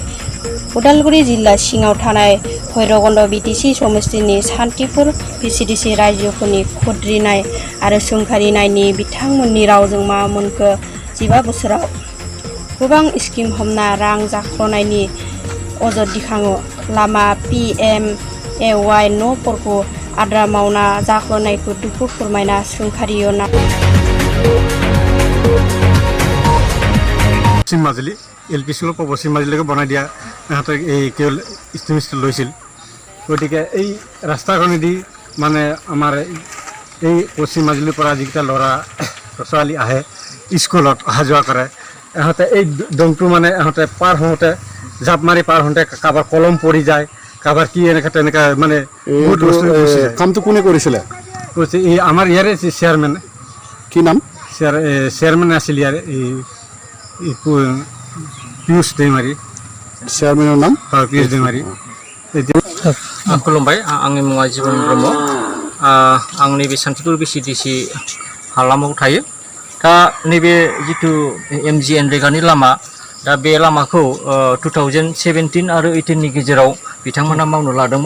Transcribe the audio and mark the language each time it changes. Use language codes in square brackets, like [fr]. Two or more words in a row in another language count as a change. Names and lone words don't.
[brx] उदालगुरि जिल्ला सिङाव थानाय भैरबकुन्द बिटिसि समस्तिनि सान्तिपुर भिसिडिसि रायजोफोरनि खुद्रिनाय आरो सोंखारिनायनि बिथांमोननि रावजों मा मोनखो 15 बोसोराव गोबां स्किम हमना रां जाख्ल'नायनि अजद दिखाङो। लामा PMAY न'फोरखौ आद्रा मावना जाख्ल'नायखौ दुखु फोरमायना सोंखारियो ना [as] পশ্চিম মাজুলী LP স্কুলৰ পৰা পশ্চিম মাজুলীলৈকে বনাই দিয়া ইহঁতে এই কেৱল ইষ্টিমেট লৈছিল। গতিকে এই ৰাস্তাখনেদি মানে আমাৰ এই পশ্চিম মাজুলীৰ পৰা যিকেইটা ল'ৰা ছোৱালী আহে স্কুলত অহা যোৱা কৰে, ইহঁতে এই দংটো মানে ইহঁতে পাৰ হওঁতে জাপ মাৰি পাৰ হওঁতে কাৰোবাৰ কলম পৰি যায়, কাৰোবাৰ কি এনেকৈ তেনেকৈ মানে বহুত বস্তু কামটো কোনে কৰিছিলে? এই আমাৰ ইয়াৰে চেয়াৰমেন। কি নাম? চেয়াৰমেন আছিল ইয়াৰে पियुष दैमारी। [bn] চেয়ারম্যানের নাম? पियुष दैमारी। [brx] खुलुमबाय, आंनि मुङा जिबन ब्रह्म। आं नैबे सान्तिपुर भिसिडिसि हालामाव थायो। दा नैबे जिथु MGN रेगानि लामा, दा बे लामाखौ 2017 आरो 18 नि गेजेराव बिथांमोनहा मावनो लादोंमोन।